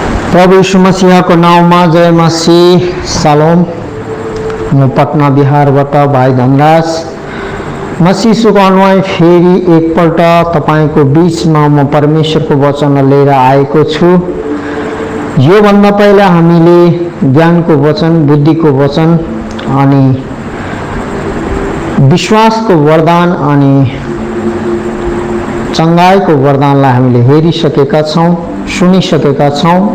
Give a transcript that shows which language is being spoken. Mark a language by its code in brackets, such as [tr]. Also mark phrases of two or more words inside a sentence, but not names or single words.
[hi] प्रभु यीशु मसीह को नाम में जय मसीह सलोम। [ne] म पटना बिहारबाट भाई धनराज मसीह यीशु को अनुयायी फेरि एकपल्ट तपाईको बीचमा म परमेश्वरको वचन लिएर आएको छु। यो भन्दा पहिला हामीले ज्ञानको वचन, बुद्धिको वचन अनि विश्वासको वरदान अनि चंगाईको वरदानलाई हामीले हेरिसकेका छौं, सुनिसकेका छौं।